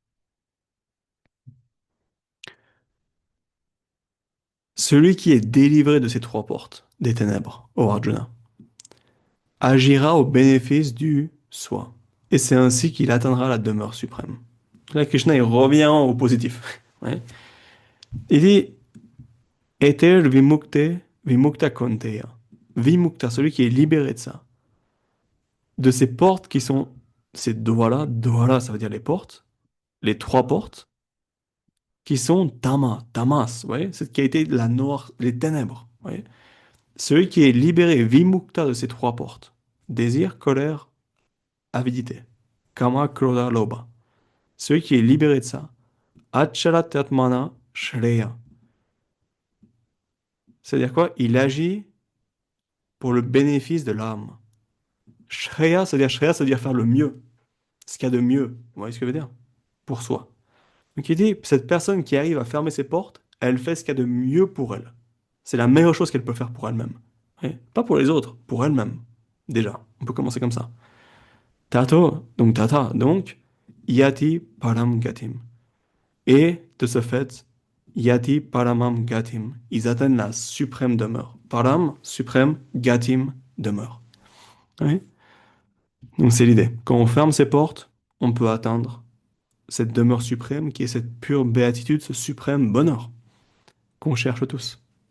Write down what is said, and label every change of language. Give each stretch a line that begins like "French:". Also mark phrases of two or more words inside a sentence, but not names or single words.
French: Celui qui est délivré de ces trois portes des ténèbres, ô Arjuna, agira au bénéfice du soi. Et c'est ainsi qu'il atteindra la demeure suprême. Là, Krishna, il revient au positif. Ouais. Il dit,
Sanskrit: एतेर् विमुक्ते, विमुक्त कोन्तेय.
French: Vimukta, celui qui est libéré de ça. De ces portes qui sont ces doigts-là, ça veut dire les portes, les trois portes, qui sont tamas, ouais, cette qui a été la noire, les ténèbres, ouais. Celui qui est libéré, vimukta de ces trois portes, désir, colère, avidité,
Sanskrit: काम, क्रोध, लोभ.
French: Celui qui est libéré de ça,
Sanskrit: आचरत्मत्मन, श्रेय.
French: C'est-à-dire quoi? Il agit pour le bénéfice de l'âme. Shreya, c'est-à-dire faire le mieux, ce qu'il y a de mieux. Vous voyez ce que je veux dire? Pour soi. Donc il dit, cette personne qui arrive à fermer ses portes, elle fait ce qu'il y a de mieux pour elle. C'est la meilleure chose qu'elle peut faire pour elle-même. Ouais. Pas pour les autres, pour elle-même. Déjà, on peut commencer comme ça. Donc,
Sanskrit: याति परम् गतिम्.
French: Et de ce fait,
Sanskrit: याति परमम् गतिम्.
French: Ils atteignent la suprême demeure. Param, suprême, gatim, demeure. Ouais. Donc c'est l'idée. Quand on ferme ses portes, on peut atteindre cette demeure suprême qui est cette pure béatitude, ce suprême bonheur qu'on cherche tous.